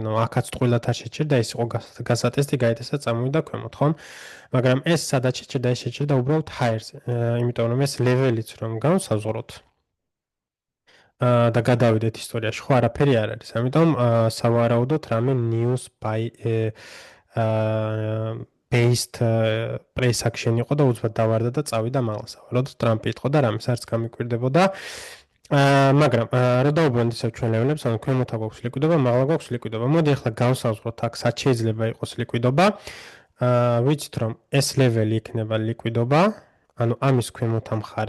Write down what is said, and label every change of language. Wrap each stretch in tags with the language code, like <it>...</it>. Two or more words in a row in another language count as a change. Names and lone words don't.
<ka>ნუ აქაც ტყუილად არ შეჩერდა, ეს იყო გასატესტი, გაიტესტა, წამოვიდა ქვემოთ, ხო? მაგრამ ეს სადაც შეჩერდა, ეს შეჩერდა უბრალოდ higher-ზე. იმიტომ რომ ეს level-იც რომ განსაზღვროთ და გადავიდეთ ისტორიაში, ხო არაფერი არ არის. ამიტომ სავარაუდოდ რამე</ka> <en>news by based price action</en> <ka>იყო და უცბად დავარდა და წავიდა მაღლა. სავარაუდოდ ტრამპი იყო და რამეს არც გამიკვირდებოდა. მაგრამ რა დაუბრუნდით ისევ ჩვენ level-ებს, ანუ ქვემოთ აქვს ლიკვიდობა, მაღლა გვაქვს ლიკვიდობა. მოდი ახლა განსაზღვროთ აქ სად შეიძლება იყოს ლიკვიდობა. ვიცით რომ ეს level-ი იქნება ლიკვიდობა, ანუ ამის ქვემოთა მხარე.</ka>